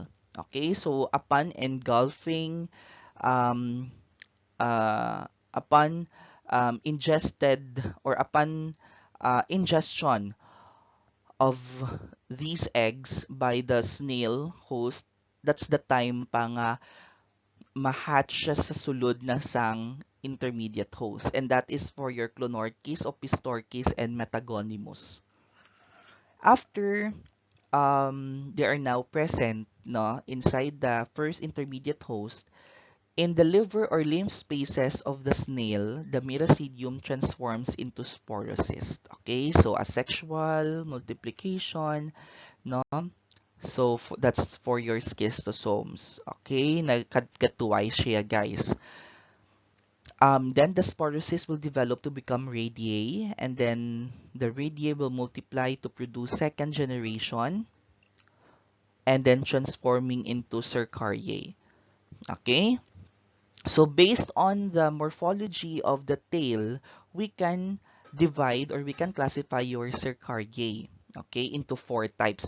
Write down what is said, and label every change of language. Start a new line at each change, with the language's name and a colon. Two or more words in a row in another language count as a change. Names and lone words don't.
English: Okay? So upon engulfing um, upon ingested or upon ingestion of these eggs by the snail host, that's the time
Hiligaynon: pa nga ma-hatch siya sa sulod na sang intermediate host.
English: And that is for your Clonorchis, Opistorchis, and Metagonimus. After they are now present no, inside the first intermediate host, in the liver or lymph spaces of the snail, the miracidium transforms into sporocyst. Okay, so asexual multiplication, no? So that's for your schistosomes.
Hiligaynon: Okay, nagkatuway siya, guys.
English: Then the sporocyst will develop to become radiae, and then the radiae will multiply to produce second generation, and then transforming into cercariae. Okay? So based on the morphology of the tail, we can divide or we can classify your cercariae, okay, into four types.